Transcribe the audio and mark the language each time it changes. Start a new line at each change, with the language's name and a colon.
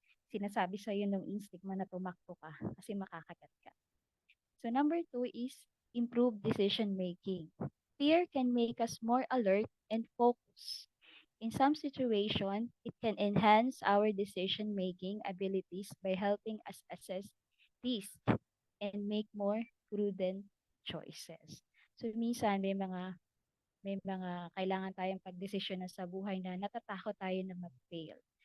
Filipino: Sinasabi sa iyo ng instinct mo na tumakbo ka kasi makakagat ka.
English: So, number two is improved decision making. Fear can make us more alert and focused. In some situations, it can enhance our decision making abilities by helping us assess risk and make more prudent choices.
Filipino: So, minsan may mga kailangan tayong pagdesisyonan sa buhay na natatakot tayo na mag-fail.